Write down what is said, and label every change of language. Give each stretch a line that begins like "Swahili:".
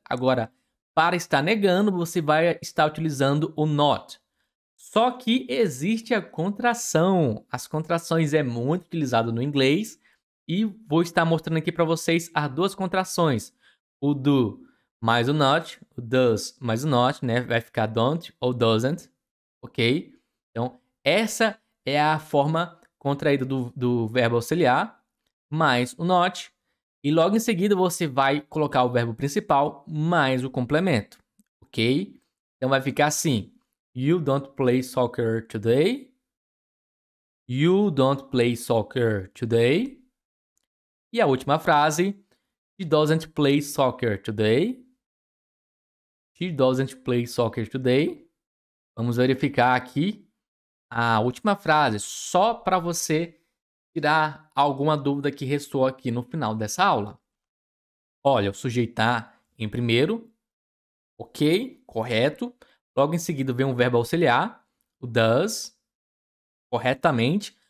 Portuguese: Agora, para estar negando, você vai estar utilizando o not. Só que existe a contração. As contrações é muito utilizado no inglês e vou estar mostrando aqui para vocês as duas contrações. O do mais o not, o does mais o not, né? Vai ficar don't ou doesn't, ok? Então, essa é a forma contraída do verbo auxiliar mais o not. E logo em seguida você vai colocar o verbo principal mais o complemento, ok? Então vai ficar assim.
English: You don't play soccer today. You don't play soccer today.
Portuguese: E a última frase.
English: She doesn't play soccer today. She doesn't play soccer today.
Portuguese: Vamos verificar aqui a última frase, só para você tirar alguma dúvida que restou aqui no final dessa aula. Olha, o sujeito tá em primeiro, ok, correto. Logo em seguida vem um verbo auxiliar, o does, corretamente.